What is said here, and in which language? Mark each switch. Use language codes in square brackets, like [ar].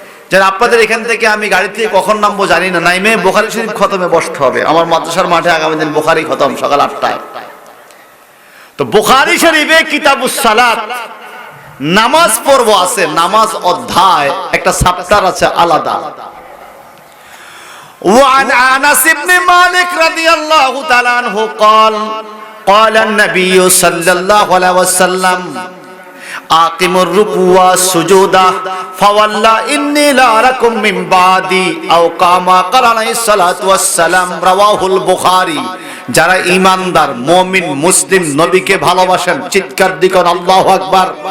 [bn] যারা আপনাদের এখান থেকে আমি গাড়ি থেকে কখন নামবো জানি না, নাইমে বুখারী শরীফ খতমে বসতে হবে। আমার মাদ্রাসার মাঠে আগামী দিন বুখারী খতম সকাল 8টায়। তো বুখারী শরীফে কিতাবুস সালাত, নামাজ পড়ব আছে, নামাজ অধ্যায় একটা চ্যাপ্টার আছে আলাদা। [ar] وعن انس بن مالك رضي الله تعالى عنه قال قال النبي صلى الله عليه وسلم আকিমুর রুকু ওয়া সুজুদা ফাওয়াল্লা ইন্নী লা আরাকুম মিন বাদি আও কামা ক্বালা আলাইহিস সালাতু ওয়াস সালাম রাওয়াহুল বুখারী। [bn] যারা ঈমানদার মুমিন মুসলিম নবীকে ভালোবাসেন চিৎকার দিবেন আল্লাহু আকবার।